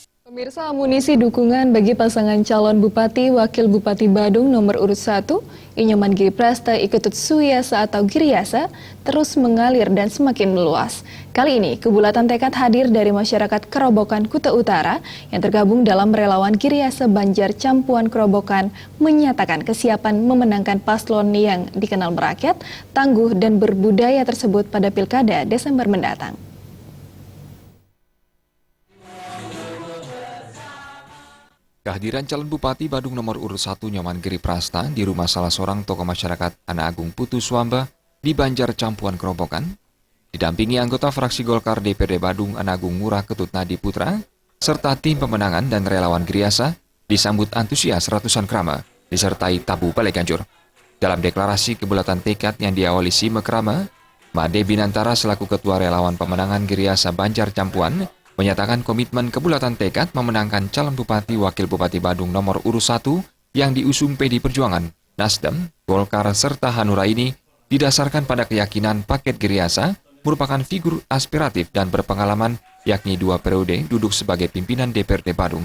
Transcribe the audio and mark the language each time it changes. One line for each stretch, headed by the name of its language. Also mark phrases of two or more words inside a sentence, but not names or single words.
Indonesian: Pemirsa, amunisi dukungan bagi pasangan calon Bupati Wakil Bupati Badung nomor urut 1, Inyoman Giri Prasta Iketut Suyasa atau Giriasa, terus mengalir dan semakin meluas. Kali ini, kebulatan tekad hadir dari masyarakat Kerobokan Kuta Utara yang tergabung dalam relawan Giriasa Banjar Campuan Kerobokan menyatakan kesiapan memenangkan paslon yang dikenal merakyat, tangguh dan berbudaya tersebut pada Pilkada Desember mendatang. Kehadiran calon Bupati Badung nomor urut 1 Inyoman Giri Prasta di rumah salah seorang tokoh masyarakat Anak Agung Putu Swamba di Banjar Campuan Kerobokan, didampingi anggota fraksi Golkar DPRD Badung Anak Agung Ngurah Ketut Nadi Putra, serta tim pemenangan dan relawan Giriasa, disambut antusias ratusan krama, disertai tabu Balai Ganjur. Dalam deklarasi kebulatan tekad yang diawali Sime Krama, Made Binantara selaku Ketua Relawan Pemenangan Giriasa Banjar Campuan, menyatakan komitmen kebulatan tekad memenangkan calon Bupati Wakil Bupati Badung nomor urut 1 yang diusung PD Perjuangan, Nasdem, Golkar, serta Hanura ini didasarkan pada keyakinan paket Giriasa merupakan figur aspiratif dan berpengalaman, yakni 2 periode duduk sebagai pimpinan DPRD Badung.